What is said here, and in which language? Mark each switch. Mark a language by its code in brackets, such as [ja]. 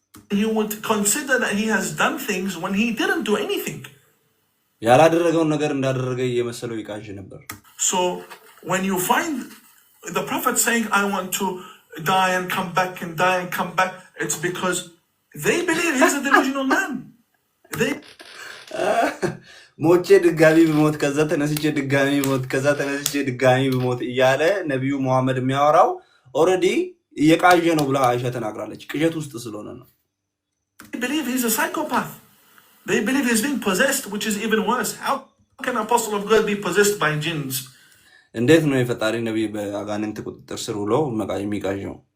[en] he would consider that he has done things when he didn't do anything. [am] ያላደረገውን ነገር እንዳደረገ እየመሰለው ይቃዥ ነበር። [en] So when you find the Prophet saying, I want to die and come back and die and come back, it's because they believe he's a delusional man. [am] ሞቼ ድጋሚ ብሞት ከዛ ተነስቼ ድጋሚ ብሞት ከዛ ተነስቼ ድጋሚ ብሞት እያለ ነብዩ መሐመድ የሚያወራው ኦልሬዲ እየቃዠ ነው ብላ አይሻ ተናግራለች። ቅዠት ውስጥ ስለሆነ ነው። [en] They believe he's a psychopath. They believe he's being possessed, which is even worse. How can an apostle of God be possessed by jinns? [am] እንዴት ነው የፈጣሪ ነብይ በአጋንንት ቁጥጥር ስር ውሎ የሚቃዠው?